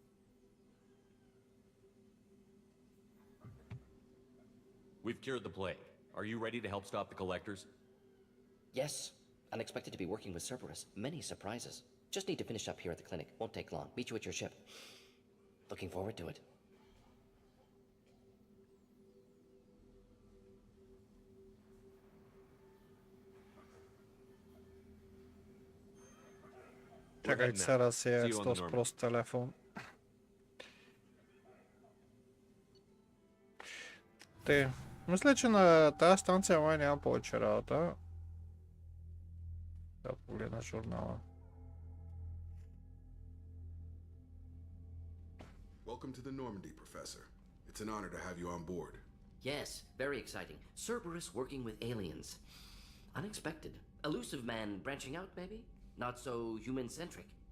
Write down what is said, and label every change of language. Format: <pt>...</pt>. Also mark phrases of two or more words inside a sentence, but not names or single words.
<en>We've cured the plague. Are you ready to help stop the collectors? Yes. Unexpected to be working with Cerberus. Many surprises. Just need to finish up here at the clinic. Won't take long. Meet you at your ship. Looking forward to it.</en> <pl>Czekaj, teraz jest to prost telefon.</pl> <bg>Ти, мисля, че на тази станция май няма повече работа. Да погледна журнала.</bg> <en>Welcome to the Normandy, Professor. It's an honor to have you on board. Yes, very exciting. Cerberus working with aliens. Unexpected. Elusive man branching out, maybe? Not so human-centric.</en>